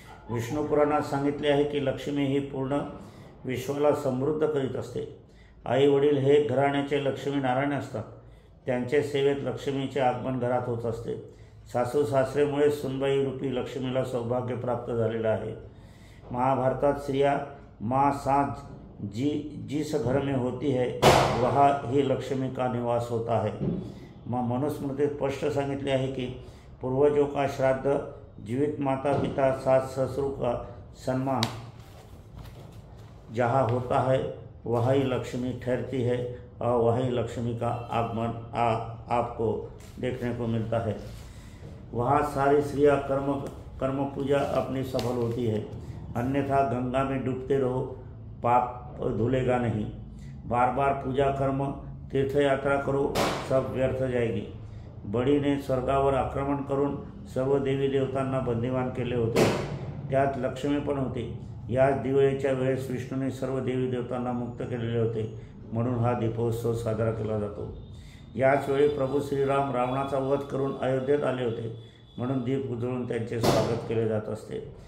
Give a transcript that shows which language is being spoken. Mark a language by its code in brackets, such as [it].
[mr] विष्णू पुराणात सांगितले आहे की लक्ष्मी ही पूर्ण विश्वाला समृद्ध करीत असते. आई वडील हे घराण्याचे लक्ष्मी नारायण असतात. त्यांच्या सेवेत लक्ष्मीचे आगमन घरात होत असते. सासू सासरेमुळे सुनबाई रूपी लक्ष्मीला सौभाग्य प्राप्त झालेलं आहे. [hi] महाभारतात स्त्रिया माँ सांझ जिस घर में होती है वहाँ ही लक्ष्मी का निवास होता है। [mr] मनुस्मृतीत स्पष्ट सांगितले आहे की [hi] पूर्वजों का श्राद्ध, जीवित माता पिता सास ससुर का सम्मान जहाँ होता है वही लक्ष्मी ठहरती है और वही लक्ष्मी का आगमन आपको देखने को मिलता है। वहाँ सारी स्त्रियाँ कर्म पूजा अपनी सफल होती है, अन्यथा गंगा में डूबते रहो, पाप धुलेगा नहीं। बार बार पूजा कर्म तीर्थ यात्रा करो, सब व्यर्थ जाएगी। [mr] बळीने स्वर्गावर आक्रमण करून सर्व देवी देवतांना बंदिवान केले होते, त्यात लक्ष्मी पण होती। याच दिवाळीच्या वेळेस विष्णूने सर्व देवी देवतांना मुक्त केलेले होते, म्हणून हा दीपोत्सव साजरा केला जातो। याच वेळी प्रभू श्रीराम रावणाचा वध करून अयोध्येत आले होते, म्हणून दीप उजळून त्यांचे स्वागत केले जात असते।